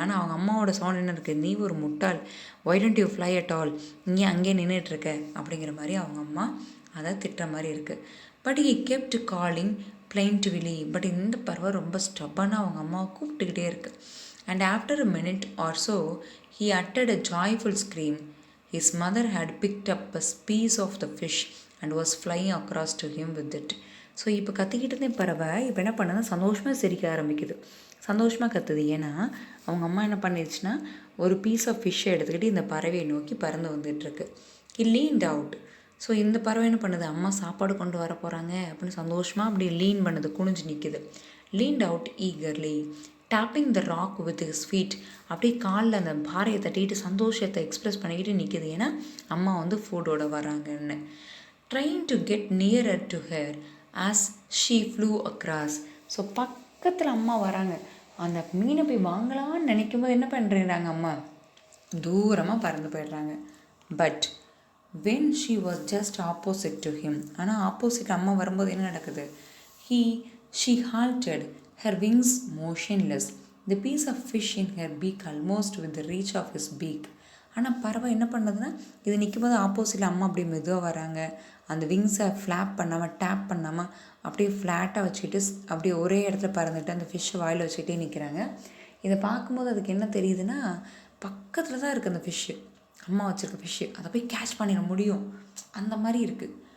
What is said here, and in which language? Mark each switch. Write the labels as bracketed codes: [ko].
[ta] ஆனால் அவங்க அம்மாவோட சவுண்ட் என்ன இருக்குது, நீ ஒரு முட்டாள், [en] why don't you fly at all, [ta] நீ அங்கேயே நின்றுட்டுருக்க அப்படிங்கிற மாதிரி அவங்க அம்மா அதை திட்டுற மாதிரி இருக்குது. [en] But he kept calling plaintively. [ta] But இந்த பறவை ரொம்ப ஸ்டப்பனாக அவங்க அம்மாவை கூப்பிட்டுக்கிட்டே இருக்குது. [en] And after a minute or so he uttered a joyful scream. His mother had picked up a piece of the fish and was flying across to him with it. [ta] So இப்போ கத்திக்கிட்டு இருந்தே பறவை இப்போ என்ன பண்ணுது, சந்தோஷமாக சிரிக்க ஆரம்பிக்குது, சந்தோஷமாக கத்துது. ஏன்னா அவங்க அம்மா என்ன பண்ணிடுச்சுன்னா ஒரு பீஸ் ஆஃப் ஃபிஷ்ஷை எடுத்துக்கிட்டு இந்த பறவையை நோக்கி பறந்து வந்துட்டுருக்கு. [en] He leaned out. [ta] ஸோ இந்த பறவை என்ன பண்ணுது, அம்மா சாப்பாடு கொண்டு வர போகிறாங்க அப்படின்னு சந்தோஷமாக அப்படி லீன் பண்ணுது, குனிஞ்சு நிற்குது. [en] Leaned out eagerly tapping the rock with his feet. [ta] அப்படியே காலில் அந்த பாறையை தட்டிட்டு சந்தோஷத்தை எக்ஸ்ப்ரெஸ் பண்ணிக்கிட்டு நிற்கிது, ஏன்னா அம்மா வந்து ஃபுட்டோட வராங்கன்னு. [en] Trying to get nearer to her as she flew across. [ta] So பக்கத்தில் அம்மா வராங்க, அந்த மீனை போய் வாங்கலான்னு நினைக்கும் போது என்ன பண்ணுறாங்க, அம்மா தூரமாக பறந்து போயிடுறாங்க. [en] But when she was just opposite to him. [ta] ஆனால் ஆப்போசிட் அம்மா வரும்போது என்ன நடக்குது, [en] she halted, her wings motionless, the piece of fish in her beak almost with the reach of his beak. [ta] ஆனால் பறவை என்ன பண்ணுதுன்னா, இது நிற்கும் போது ஆப்போசிட்டில் அம்மா அப்படியே மெதுவாக வராங்க, அந்த விங்ஸை ஃப்ளாப் பண்ணாமல் டேப் பண்ணாமல் அப்படியே ஃப்ளாட்டாக வச்சுக்கிட்டு அப்படியே ஒரே இடத்துல பறந்துட்டு அந்த ஃபிஷ்ஷை வாயில் வச்சுக்கிட்டே நிற்கிறாங்க. இதை பார்க்கும்போது அதுக்கு என்ன தெரியுதுன்னா, பக்கத்தில் தான் இருக்குது அந்த ஃபிஷ்ஷு, அம்மா வச்சுருக்க ஃபிஷ்ஷு, அதை போய் கேட்ச் பண்ணிட முடியும் அந்த மாதிரி இருக்குது.